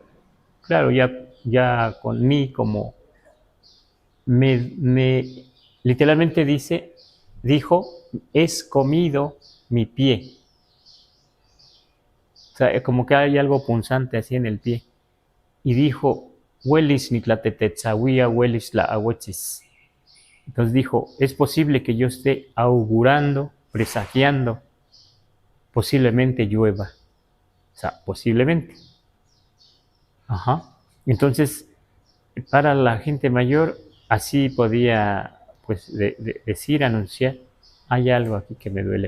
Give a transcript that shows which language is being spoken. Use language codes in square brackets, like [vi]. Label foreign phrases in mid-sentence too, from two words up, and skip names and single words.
[es] Claro, ya con mí como literalmente dijo, es comido mi pie. O sea, como que hay algo punzante así en el pie. Y dijo, [nah] huelis niclatetetzahuia, huelis la ahuetzis. [es] Entonces dijo, es posible que yo esté augurando, presagiando, posiblemente llueva. O sea, posiblemente. Ajá. Entonces, para la gente mayor, así podía pues decir, anunciar, hay algo aquí que me duele.